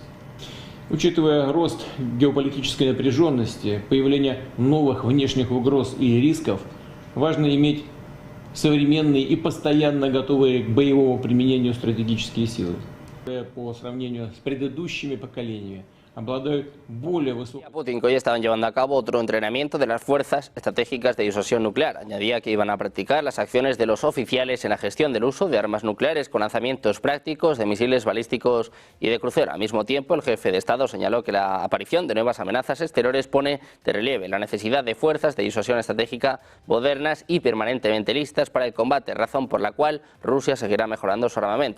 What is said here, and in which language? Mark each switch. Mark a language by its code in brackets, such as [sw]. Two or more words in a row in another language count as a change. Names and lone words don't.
[ru] Учитывая рост геополитической напряженности, появление новых внешних угроз и рисков, важно иметь современные и постоянно готовые к боевому применению стратегические силы. По сравнению с предыдущими поколениями, обладают более высокой... [es] Putin, que hoy estaban llevando a cabo otro entrenamiento de las fuerzas estratégicas de disuasión nuclear. Añadía que iban a practicar las acciones de los oficiales en la gestión del uso de armas nucleares con lanzamientos prácticos de misiles balísticos y de crucero. Al mismo tiempo, el jefe de Estado señaló que la aparición de nuevas amenazas exteriores pone de relieve la necesidad de fuerzas de disuasión estratégica modernas y permanentemente listas para el combate, razón por la cual Rusia seguirá mejorando su armamento.